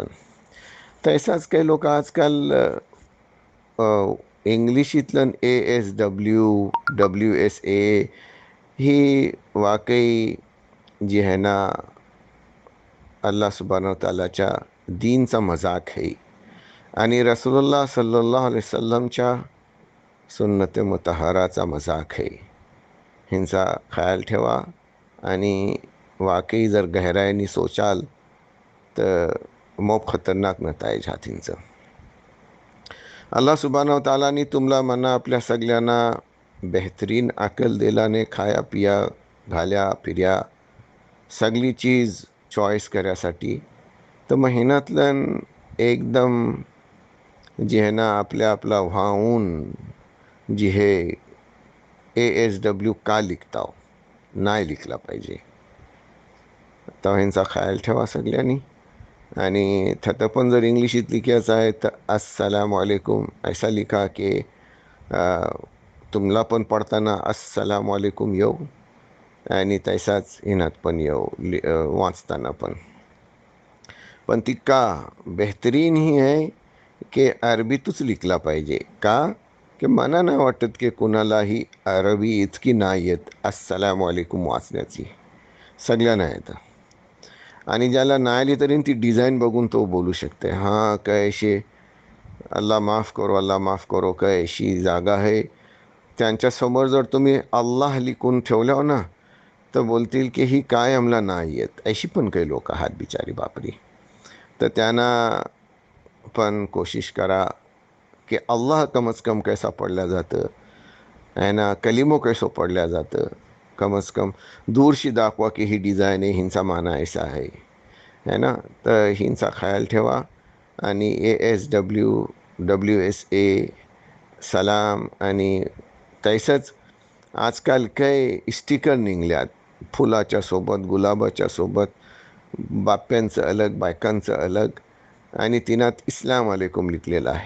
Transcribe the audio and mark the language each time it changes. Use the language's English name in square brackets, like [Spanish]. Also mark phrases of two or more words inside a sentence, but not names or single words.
[Marathi] तसाच काही लोक आजकाल इंग्लिशीतलं ASWWSA ही वाकई जी आहे ना [Arabic] الله سبحانه وتعالىच्या [Marathi] दीनचा मजाक आहे आणि [Arabic] رسول الله صلى الله عليه وسلمच्या [Marathi] सुन्नत मुतहराचा मजाक आहे. ह्यांचा ख्याल ठेवा आणि वाकई जर गहराईने सोचाल तर मोप खतरनाक नताईज हात हिंचं. [Arabic] الله سبحانه وتعالىनी [Marathi] तुम्हाला मना आपल्या सगळ्यांना बेहतरीन अकल दिलाने, खाया पिया घाल्या फिर्या सगळी चीज चॉईस करायसाठी. तर महिन्यातलं एकदम जी आहे ना आपला व्हावून जी हे ASW का लिखता हो, नाही लिखला पाहिजे. तर ह्यांचा ख्याल ठेवा सगळ्यांनी. आणि थतं पण जर इंग्लिशीत लिखायचं आहे तर [Arabic] السلام عليكم [Marathi] ऐसा लिखा की तुम्हाला पण पडताना [Arabic] السلام عليكم [Marathi] येऊ आणि तैसाच हिनात पण येऊ वाचताना पण. पण ती का बेहतरीन ही आहे की अरबीतच लिखला पाहिजे. का की मला नाही वाटत की कुणालाही अरबी इतकी नाही येत [Arabic] السلام عليكم [Marathi] वाचण्याची. सगळ्यांना येतं आणि ज्याला नाही आली तरी ती डिझाईन बघून तो बोलू शकते. हां काय अशी अल्लाह माफ करो, अल्लाह माफ करो काय अशी जागा आहे. त्यांच्यासमोर जर तुम्ही अल्लाह लिखून ठेवल्यावर ना तर बोलतील की ही काय आम्हाला नाही येत. अशी पण काही लोक आहात बिचारी बापरी. तर त्यांना पण कोशिश करा की अल्लाह कमच कम कैसा पडल्या जातं आहे ना, कलिमो कैसो पडल्या जातं. कमच कम दूरशी दाखवा की ही डिझाईन आहे, हिंचा माना ऐसा आहे ना. तर हिंचा ख्याल ठेवा आणि ASWWSA सलाम आणि तैसंच आजकाल काही स्टिकर निघल्यात, फुलाच्या सोबत, गुलाबाच्या सोबत, बाप्यांचं अलग, बायकांचं अलग, आणि तिनात [Arabic] اسلام عليكم [Marathi] लिखलेलं आहे.